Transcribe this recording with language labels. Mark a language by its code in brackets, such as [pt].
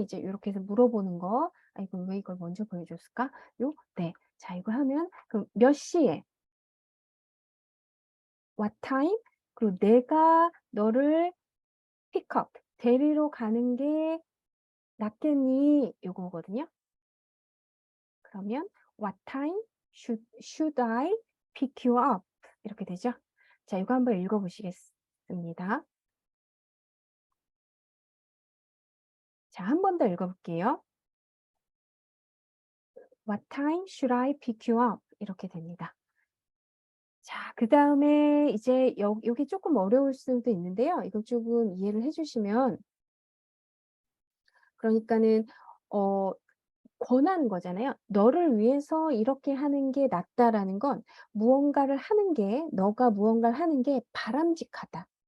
[ko] 이제 요렇게 해서 물어보는 거. 아 이걸 왜 이걸 먼저 보여줬을까? 네. 자 이거 하면 그럼 몇 시에 [en] what time [ko] 그리고 내가 너를 pick up 데리러 가는 게 낫겠니? 요거거든요. 그러면 [en] what time should I pick you up? [ko] 이렇게 되죠. 자 이거 한번 읽어 보시겠습니다. 자 한 번 더 읽어 볼게요. [en] What time should I pick you up? [ko] 이렇게 됩니다. 자 그다음에 이제 요게 쪼끔 어려울 수도 있는데요. 이걸 쪼금 이해를 해 주시면 그러니까는 어 권하는 거잖아요. "너를 위해서 이렇게 하는 게 낫다."라는 건 무언가를 하는 게 너가 무언가를 하는 게 바람직하다.